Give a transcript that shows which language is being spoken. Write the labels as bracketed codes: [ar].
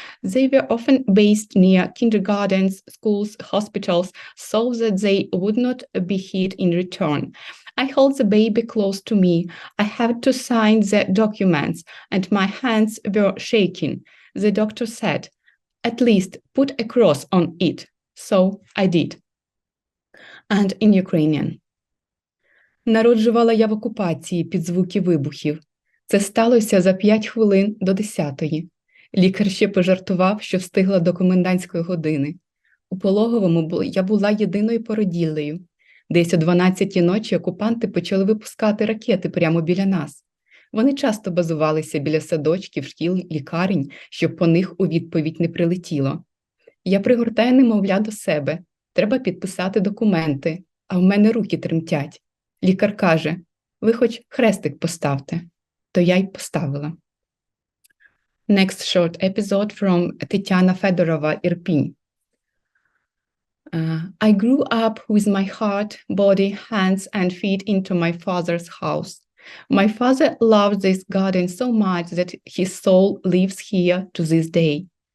[en] They were often based near kindergartens, schools, hospitals, so that they would not be hit in return. I held the baby close to me. I had to sign the documents, and my hands were shaking. The doctor said, "At least put a cross on it." So I did. And in Ukrainian. [uk] Народжувала я в окупації під звуки вибухів. Це сталося за 5 хвилин до 10-ї. Лікар ще пожартував, що встигла до комендантської години. У пологовому я була єдиною породіллею. Десь о 12-й ночі окупанти почали випускати ракети прямо біля нас. Вони часто базувалися біля садочків, шкіл, лікарень, щоб по них у відповідь не прилетіло. Я пригортаю немовля до себе. Треба підписати документи, а в мене руки тремтять. Лікар каже, ви хоч хрестик поставте. То я й поставила. [en] Next short episode from Tetiana Fedorova, Irpin. I grew up with my heart, body, hands, and feet into my father's house. My father loved this garden so much that his soul lives here to this day.